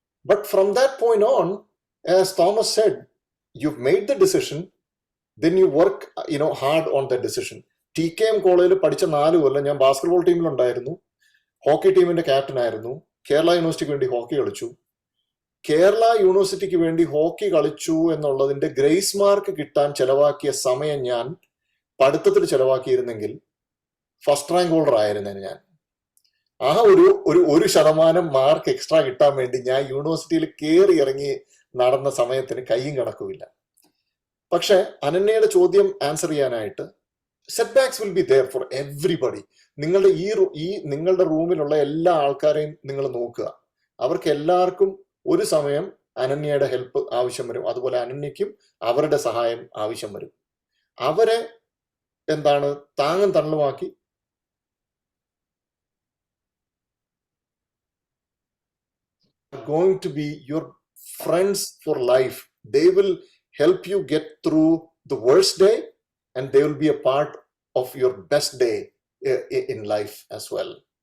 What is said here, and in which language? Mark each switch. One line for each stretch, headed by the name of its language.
English: But from that point on, as Thomas said, you've made the decision, then you work hard on that decision.
Malayalam: TKM കോളേജിൽ പഠിച്ച 4 കൊല്ലം ഞാൻ basketball ടീമിലുണ്ടായിരുന്നു, hockey ടീമിന്റെ captain ആയിരുന്നു, കേരള യൂണിവേഴ്സിറ്റിക്ക് വേണ്ടി hockey കളിച്ചു. കേരള യൂണിവേഴ്സിറ്റിക്ക് വേണ്ടി ഹോക്കി കളിച്ചു എന്നുള്ളതിന്റെ ഗ്രേസ് മാർക്ക് കിട്ടാൻ ചെലവാക്കിയ സമയം ഞാൻ പഠിത്തത്തിൽ ചെലവാക്കിയിരുന്നെങ്കിൽ ഫസ്റ്റ് റാങ്ക് ഹോൾഡർ ആയിരുന്നേനെ ഞാൻ. ആ ഒരു ശതമാനം മാർക്ക് എക്സ്ട്രാ കിട്ടാൻ വേണ്ടി ഞാൻ യൂണിവേഴ്സിറ്റിയിൽ കയറി ഇറങ്ങി നടന്ന സമയത്തിന് കയ്യും കണക്കുമില്ല. പക്ഷെ അനന്യയുടെ ചോദ്യം ആൻസർ ചെയ്യാനായിട്ട്,
English: Setbacks will be there for everybody.
Malayalam: നിങ്ങളുടെ റൂമിലുള്ള എല്ലാ ആൾക്കാരെയും നിങ്ങൾ നോക്കുക. അവർക്ക് എല്ലാവർക്കും ഒരു സമയം അനന്യയുടെ ഹെൽപ്പ് ആവശ്യം വരും. അതുപോലെ അനന്യയ്ക്കും അവരുടെ സഹായം ആവശ്യം വരും. അവരെ എന്താണ് താങ്ങും തള്ളുമാക്കി
English: going to be your friends for life. They will help you get through the worst day, and they will be a part of your best day in life as well.